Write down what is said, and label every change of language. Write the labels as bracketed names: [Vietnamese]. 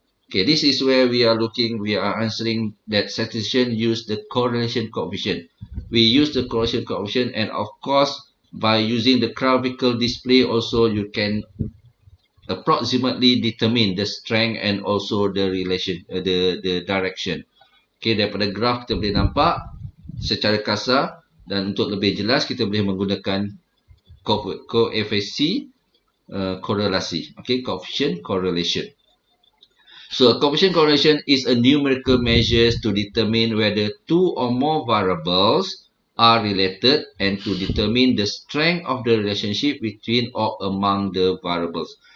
[English] Okay, this is where we are answering that statistician use the correlation coefficient. We use the correlation coefficient, and of course, by using the graphical display also you can approximately determine the strength and also the relation, the direction. [Malay] Okay, daripada graf kita boleh nampak secara kasar, dan untuk lebih jelas kita boleh menggunakan koefisien korelasi. [English] Okay, coefficient correlation. So, a coefficient correlation is a numerical measure to determine whether two or more variables are related and to determine the strength of the relationship between or among the variables.